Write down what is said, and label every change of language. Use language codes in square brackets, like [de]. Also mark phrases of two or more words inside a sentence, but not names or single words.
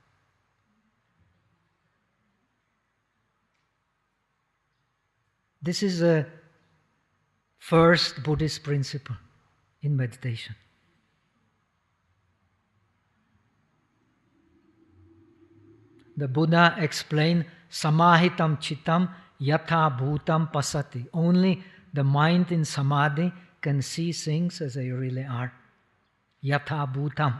[en] This is a first Buddhist principle in meditation. The Buddha explained, [pi] Samahitam chitam yatha bhutam pasati. [en] Only the mind in samadhi can see things as they really are. [pi] Yatha bhutam.